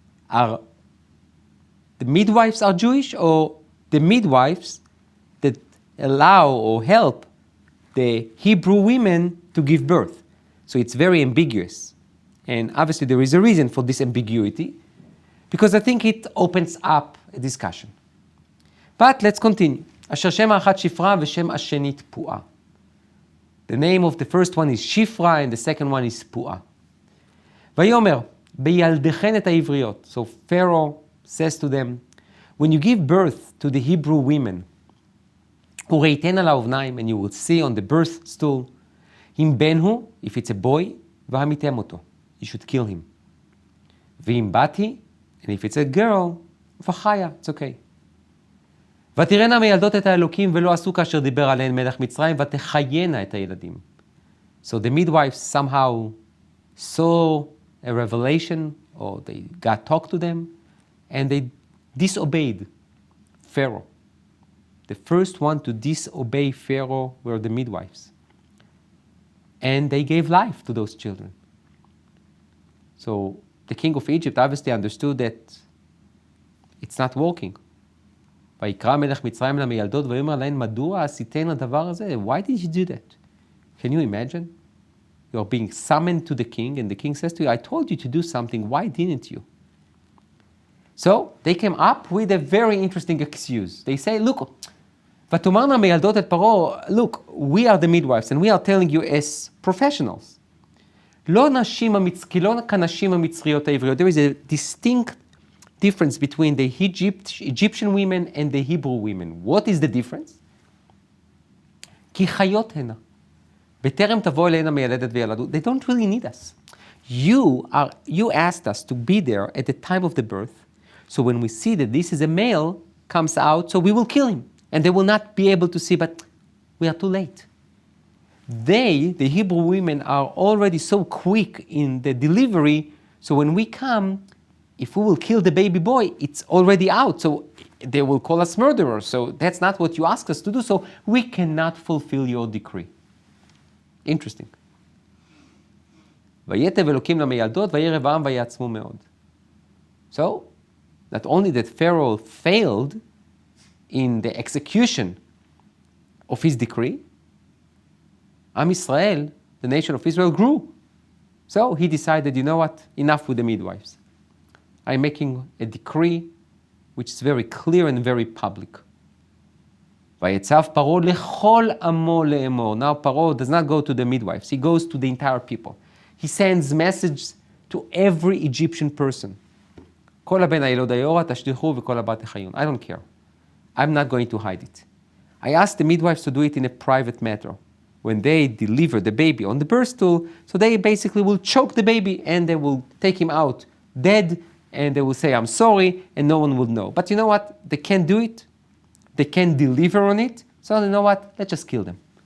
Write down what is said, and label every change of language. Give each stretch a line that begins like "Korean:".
English: Are the midwives are Jewish, or the midwives that allow or help the Hebrew women to give birth? So it's very ambiguous. And obviously there is a reason for this ambiguity, because I think it opens up a discussion. But let's continue.
Hebrew: אשר שם האחת שפרה ושם השנית פועה.
English: The name of the first one is Shifra and the second one is Puah.
Hebrew: ויאמר, בילדכן את העבריות.
English: So Pharaoh says to them, when you give birth to the Hebrew women,
Hebrew: וראיתן על האובניים,
English: and you will see on the birth stool,
Hebrew: אם בן הוא,
English: if it's a boy,
Hebrew: והמיתם אותו.
English: You should kill him.
Hebrew: ואם בת היא,
English: and if it's a girl,
Hebrew: וחיה,
English: it's okay.
Hebrew: ותראינה מילדות את האלוקים ולא עשו כאשר דיבר עליהן מלך מצרים, ותחיינה את הילדים.
English: So the midwives somehow saw a revelation, or God talked to them, and they disobeyed Pharaoh. The first one to disobey Pharaoh were the midwives. And they gave life to those children. So the king of Egypt obviously understood that it's not working.
Hebrew: ויקרא מלך מצרים למיילדות ויאמר להן מדוע עשיתן הדבר הזה?
English: Why did you do that? Can you imagine? You're being summoned to the king, and the king says to you, I told you to do something, why didn't you? So they came up with a very interesting excuse. They say, look,
Hebrew: ותאמרנה מילדות את פרעה,
English: look, we are the midwives, and we are telling you as professionals.
Hebrew: לא נשים כי לא כנשים המצריות העבריות.
English: There is a distinct difference between the Egyptian women and the Hebrew women. What is the difference?
Hebrew: כי חיות הנה. בטרם תבוא אליהן המילדת וילדו.
English: They don't really need us. You asked us to be there at the time of the birth, so when we see that this is a male comes out, so we will kill him. And they will not be able to see, but we are too late. They, the Hebrew women, are already so quick in the delivery, so when we come, if we will kill the baby boy, it's already out, so they will call us murderers. So that's not what you asked us to do, so we cannot fulfill your decree. Interesting.
Hebrew: ויתב אלוקים למיילדות, וירב העם ויעצמו מאוד.
English: So, not only that Pharaoh failed in the execution of his decree, Am Israel, the nation of Israel, grew. So he decided, you know what, enough with the midwives. I'm making a decree which is very clear and very public.
Hebrew: ויצב פרעה לכל עמו לאמור.
English: Now Paro does not go to the midwives, he goes to the entire people. He sends messages to every Egyptian person.
Hebrew: כל הבן הילוד היורה תשליכו וכל הבת תחיון.
English: I don't care. I'm not going to hide it. I asked the midwives to do it in a private matter. When they deliver the baby on the birth stool, so they basically will choke the baby and they will take him out dead, and they will say, I'm sorry, and no one will know. But you know what? They can't do it. They can't deliver on it. So you know what? Let's just kill them.